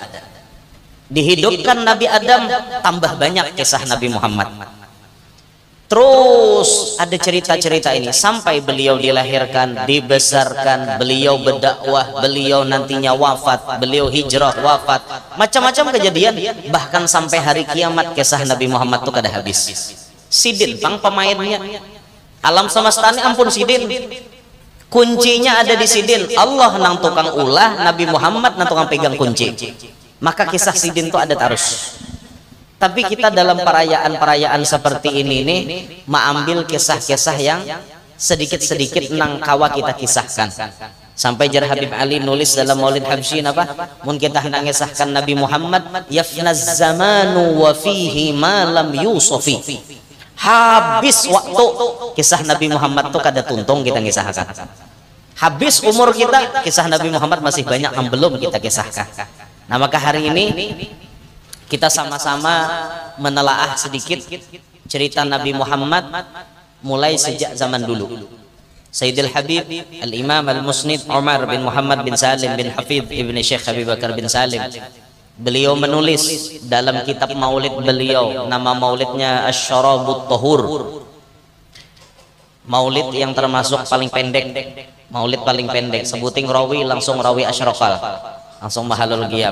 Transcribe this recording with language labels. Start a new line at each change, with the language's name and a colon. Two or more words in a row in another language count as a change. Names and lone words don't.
Indonesian: Dihidupkan Nabi Adam, tambah banyak kisah Nabi Muhammad. Terus ada cerita-cerita ini sampai beliau dilahirkan, dibesarkan, beliau berdakwah, beliau nantinya wafat, beliau hijrah wafat, macam-macam kejadian.
Banjar: Bahkan sampai hari kiamat kisah Nabi Muhammad itu kada habis. Sidin pang pemainnya, alam semesta ini ampun sidin. Kuncinya ada di sidin. Allah nang tukang ulah, Nabi Muhammad nang tukang pegang kunci.
Indonesian: Maka kisah sidin itu ada terus. Tapi kita dalam perayaan-perayaan seperti ini nih, mengambil kisah-kisah yang sedikit-sedikit
Banjar: nang kawa
Indonesian: kita kisahkan.
Banjar: Sampai jar Habib Ali nulis dalam Maulid Habsyin apa? Mun kita hendak ngisahkan Nabi Muhammad,
Arabic: يفنى الزمان وفيه ما لم يوصف.
Banjar: Habis waktu kisah Nabi Muhammad tuh kada tuntung kita ngisahkan.
Indonesian: Habis umur kita, kisah Nabi Muhammad masih banyak yang belum kita kisahkan. Nah maka hari ini kita sama-sama menelaah sedikit cerita Nabi Muhammad mulai sejak zaman dulu. Sayyidil Habib Al-Imam Al-Musnid Umar bin Muhammad bin Salim bin Hafidh Ibn Syekh Habib Bakar bin Salim, beliau menulis dalam kitab maulid beliau, nama maulidnya Asy-Syarabut Tahur, maulid yang termasuk paling pendek, maulid paling pendek. Sebuting rawi langsung rawi asyrafal, langsung mahalul qiyam.